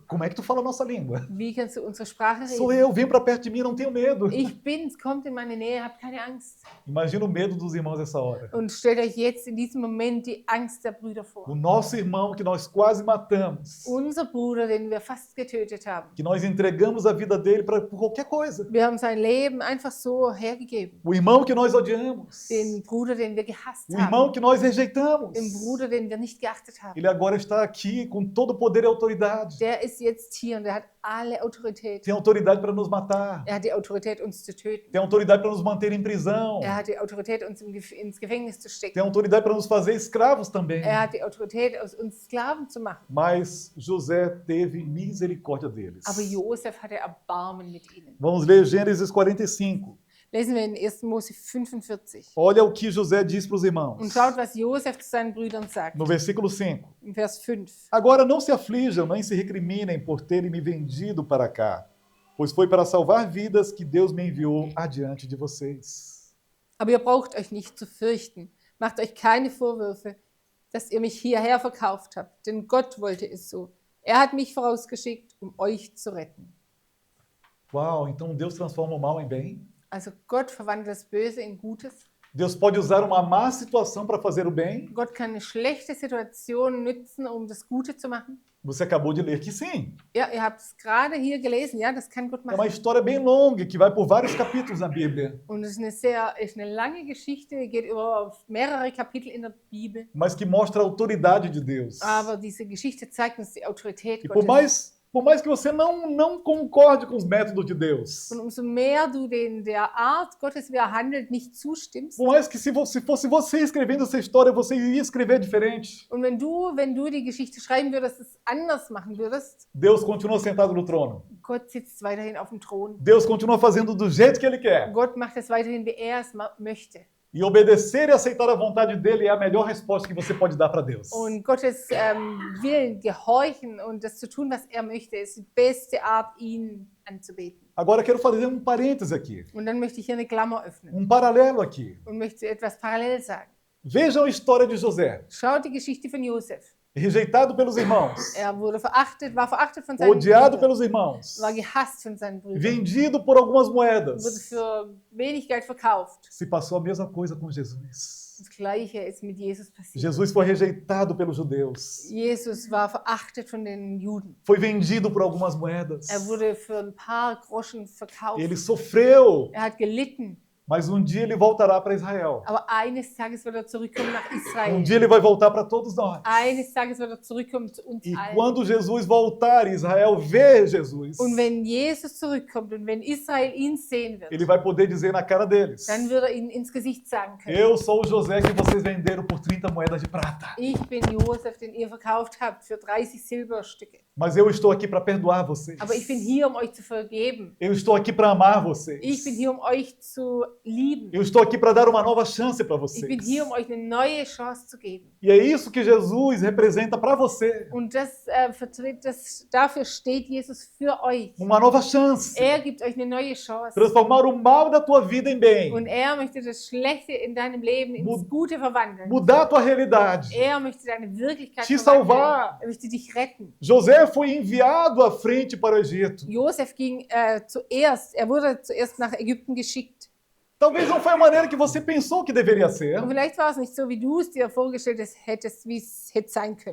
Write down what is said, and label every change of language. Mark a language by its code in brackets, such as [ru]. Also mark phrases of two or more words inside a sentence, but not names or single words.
[pt] Como é que tu fala a nossa língua? [de] Wie kannst du unsere Sprache [pt] Sou [de] reden? [pt] eu, vem para perto de mim, não tenho medo. [de] Ich bin's, kommt in meine Nähe, habt keine Angst. [pt] Imagina o medo dos irmãos nessa hora. [de] Und stellt euch jetzt in diesem Moment die Angst der Brüder vor. [pt] O nosso irmão que nós quase matamos. [de] Unser Bruder, den wir fast getötet haben. [pt] Que nós entregamos a vida dele por qualquer coisa. [de] Wir haben sein Leben einfach so hergegeben. [pt] O irmão que nós odiamos. [de] Den Bruder, den wir gehasst [pt] O irmão [de] haben. [pt] que nós rejeitamos. [de] Den Bruder, den wir nicht geachtet haben. [pt] Ele agora está aqui com todo o poder e autoridade. [de] der ist jetzt hier und der hat alle Autorität. [pt] Tem autoridade para nos matar. [de] Er hat die Autorität, uns zu töten. [pt] Tem autoridade para nos manter em prisão. [de] Er hat die Autorität, uns ins Gefängnis zu [pt] Tem [de] stecken. [pt] autoridade para nos fazer escravos também. [de] Er hat die Autorität, aus uns Sklaven zu machen. [pt] Mas José teve misericórdia deles. [de] Aber Josef hatte Erbarmen mit ihnen. [pt] Vamos ler Gênesis 45. [de] Lesen wir in 1. Mose 45. [pt] Olha o que José diz para os [de] Und [pt] irmãos. [de] schaut, was Josef zu seinen Brüdern sagt. [pt] No versículo 5. [de] Im Vers 5. [pt] Agora não se aflijam, nem se recriminem por terem me vendido para cá, pois foi para salvar vidas que Deus me enviou adiante de vocês. [de] Aber ihr braucht euch nicht zu fürchten. Macht euch keine Vorwürfe, dass ihr mich hierher verkauft habt. Denn Gott wollte es so. Er hat mich vorausgeschickt, euch zu retten. [pt] Uau, então Deus transforma o mal em bem? [de] Also Gott verwandelt das Böse in Gutes. [pt] Deus pode usar uma má situação para fazer o bem? [de] Gott kann eine schlechte Situation nutzen, um das Gute zu machen. [pt] Você acabou de ler que sim. [de] Ja, ihr habt es gerade hier gelesen. Ja, das kann Gott [pt] É uma [de] machen. [pt] história bem longa que vai por vários capítulos na Bíblia, [de] Und es ist eine lange Geschichte, geht über mehrere Kapitel in der Bibel. [pt] mas que mostra a autoridade de Deus. [de] Aber diese Geschichte zeigt uns die Autorität [pt] E por [de] Gottes. [pt] mais que você não concorde com os métodos de Deus, [de] Und umso mehr du der Art Gottes, wie er handelt, nicht zustimmst. [pt] por mais que se fosse você escrevendo essa história, você iria escrever diferente. [de] Und wenn du die Geschichte schreiben würdest, es anders machen würdest, [pt] Deus continua sentado no trono. [de] Gott sitzt weiterhin auf dem Thron. [pt] Deus continua fazendo do jeito que Ele quer. [de] Gott macht es weiterhin, wie er es möchte. [pt] E obedecer e aceitar a vontade dele é a melhor resposta que você pode dar para Deus. [de] Und Gottes Willen gehorchen und das zu tun, was er möchte, ist die beste Art, ihn anzubeten. [pt] Agora quero fazer um parêntese aqui, [de] Und dann möchte ich hier eine Klammer öffnen [pt] paralelo aqui. [de] und möchte etwas parallel sagen. [pt] Vejam a história de José, [de] Schaut die Geschichte von Josef. [pt] rejeitado pelos irmãos, [de] Er war verachtet von seinen [pt] odiado [de] Brüdern, [pt] pelos irmãos, [de] war gehasst von seinen Brüdern, [pt] vendido por algumas [de] wurde [pt] moedas. [de] für wenig Geld verkauft. [pt] Se passou a mesma coisa com Jesus. [de] Das Gleiche ist mit Jesus passiert. [pt] Jesus foi rejeitado pelos judeus, [de] Jesus war verachtet von den Juden. [pt] foi vendido por algumas moedas. [de] Er wurde für ein paar Groschen verkauft. [pt] Ele sofreu, [de] Er hat gelitten. [pt] mas um dia ele voltará para Israel. [de] Aber eines Tages wird er zurückkommen nach Israel. [pt] Dia ele vai voltar para todos nós. [de] Eines Tages wird er zurückkommen zu uns [pt] E [de] allen. [pt] quando Jesus voltar, Israel vê Jesus, [de] Und wenn Jesus zurückkommt und wenn Israel ihn sehen wird, [pt] ele vai poder dizer na cara deles: [de] dann wird er ihnen ins Gesicht sagen können, [pt] Eu sou o José que vocês venderam por 30 moedas de prata. [de] ich bin Josef, den ihr verkauft habt für 30 Silberstücke. [pt] Mas eu estou aqui para perdoar vocês. [de] Aber ich bin hier, um euch zu vergeben. [pt] Eu estou aqui para amar vocês. [de] Ich bin hier, um euch zu lieben. [pt] Eu estou aqui para dar uma nova chance para [de] Ich bin [pt] vocês. [de] hier, um euch eine neue Chance zu geben. [pt] E é isso que Jesus representa para você. [de] Und dafür steht Jesus für euch. [pt] Uma nova chance. [de] Er gibt euch eine neue Chance. [pt] Transformar o mal da tua vida em bem. [de] Und er möchte das Schlechte in deinem Leben ins Gute verwandeln. [pt] Mudar a tua realidade. [de] Er möchte deine Wirklichkeit [pt] Te [de] verwandeln. [pt] salvar. [de] Er möchte dich retten. [pt] José foi enviado à frente para o Egito. [de] Josef wurde zuerst nach Ägypten geschickt. [pt] Talvez não foi a maneira que você pensou que deveria ser. [de] Und vielleicht war es nicht so, wie du es dir vorgestellt hättest, wie es hätte sein können.